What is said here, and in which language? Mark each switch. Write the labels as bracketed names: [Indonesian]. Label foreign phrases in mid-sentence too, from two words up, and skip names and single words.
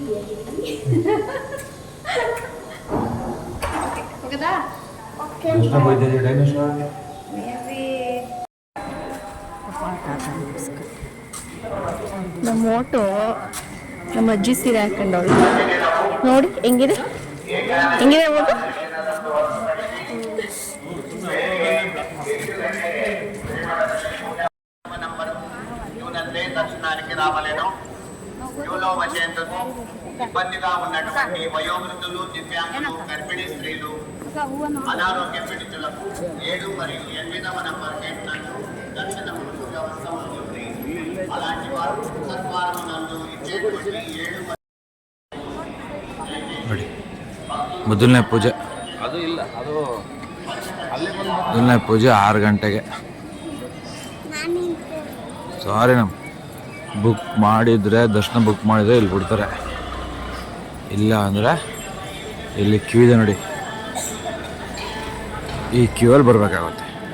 [Kannada] ಹೋಗದಾ? ನಮ್ಮ ಓಟು ನಮ್ಮ ಅಜ್ಜಿ ಸೀರೆ ಹಾಕೊಂಡವಳು ನೋಡಿ ಹೆಂಗಿದೆ, ಹೆಂಗಿದೆ ಓಟು. [Telugu] దర్శనానికి రావలేను. క్యూలో వచ్చేందుకు ఇబ్బందిగా ఉన్నటువంటి వయోవృద్ధులు, దివ్యాంగులు, గర్భిణీ స్త్రీలు, అనారోగ్య పీడితులకు 7 మరియు 8వ నంబర్ గేట్ నందు దర్శనం వ్యవస్థ ఉంటుంది. అలాంటి వారు సత్వారమునందు ఇచ్చేటువంటి 7 [Kannada] ನೋಡಿ ಮೊದಲನೇ ಪೂಜೆ, ಮೊದಲನೇ ಪೂಜೆ 6 ಗಂಟೆಗೆ. ಸಾರಿ, ನಮ್ಮ ಬುಕ್ ಮಾಡಿದರೆ ದರ್ಶನ ಬುಕ್ ಮಾಡಿದರೆ ಇಲ್ಲಿ ಬಿಡ್ತಾರೆ, ಇಲ್ಲ ಅಂದರೆ ಇಲ್ಲಿ ಕ್ಯೂ ಇದೆ ನೋಡಿ, ಈ ಕ್ಯೂ ಅಲ್ಲಿ ಬರಬೇಕಾಗುತ್ತೆ.